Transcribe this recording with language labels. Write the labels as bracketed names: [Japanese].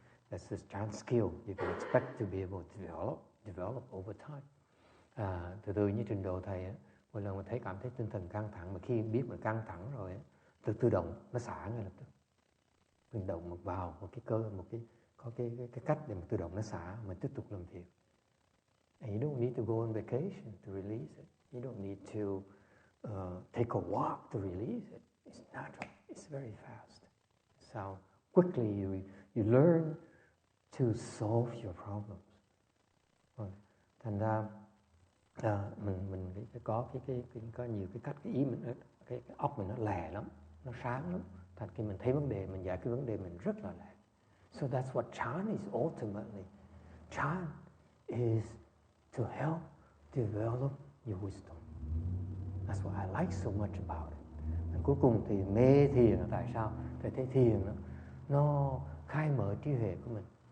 [English] That's the Chan skill you can expect to be able to develop over time. [Vietnamese] Từ từ như trình độ thầy, mỗi lần mà cảm thấy tinh thần căng thẳng, mà khi biết mình căng thẳng rồi, tự động nó xả ngay lập tức. Tự động vào một cái cơ, có cái cách để mà tự động nó xả, mình tiếp tục làm việc. [English] And you don't need to go on vacation to release it. You don't need to take a walk to release it. It's natural. It's very fast. It's how quickly you learn to solve your problems. [Vietnamese] Thành ra mình có nhiều cái cách, cái ý mình, cái óc mình nó lè lắm, nó sáng lắm. Thành khi mình thấy vấn đề, mình giải quyết vấn đề mình rất là lẹ. [English] So that's what Chan is ultimately. Chan is to help develop your wisdom. That's what I like so much about it. [Vietnamese] And cuối cùng thì mê thiền là tại sao? Tại thấy thiền nó khai mở trí huệ của mình.